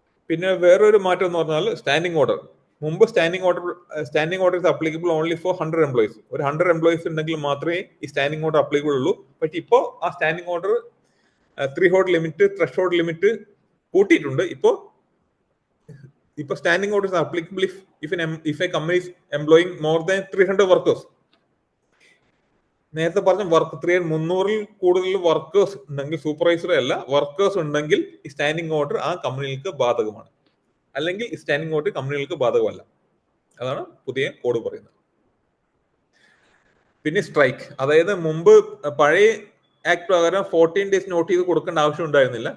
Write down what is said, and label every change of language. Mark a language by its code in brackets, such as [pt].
[ml] പിന്നെ വേറൊരു മാറ്റം എന്ന് പറഞ്ഞാൽ [en] Standing order. മുമ്പ് standing order is applicable only for 100 employees. [ml] ഒരു 100 employees ഉണ്ടെങ്കിൽ മാത്രമേ ഈ സ്റ്റാൻഡിംഗ് ഓർഡർ അപ്ലിക്കബിൾ ഉള്ളൂ. പക്ഷെ ഇപ്പോൾ ആ സ്റ്റാൻഡിംഗ് ഓർഡർ ത്രെഷോൾഡ് ലിമിറ്റ് കൂട്ടിയിട്ടുണ്ട്. [en] ഇപ്പോൾ standing order is applicable if a company is employing more than 300 workers. [ml] നേരത്തെ പറഞ്ഞ 300 കൂടുതൽ വർക്കേഴ്സ് ഉണ്ടെങ്കിൽ, സൂപ്പർവൈസർ അല്ല, വർക്കേഴ്സ് ഉണ്ടെങ്കിൽ ഈ സ്റ്റാൻഡിംഗ് ഓർഡർ ആ കമ്പനികൾക്ക് ബാധകമാണ്. അല്ലെങ്കിൽ ഈ സ്റ്റാൻഡിംഗ് ഓർഡർ കമ്പനികൾക്ക് ബാധകമല്ല. അതാണ് പുതിയ കോഡ് പറയുന്നത്. പിന്നെ സ്ട്രൈക്ക്, അതായത് മുമ്പ് പഴയ ആക്ട് പ്രകാരം 14 days നോട്ടീസ് കൊടുക്കേണ്ട ആവശ്യം ഉണ്ടായിരുന്നില്ല.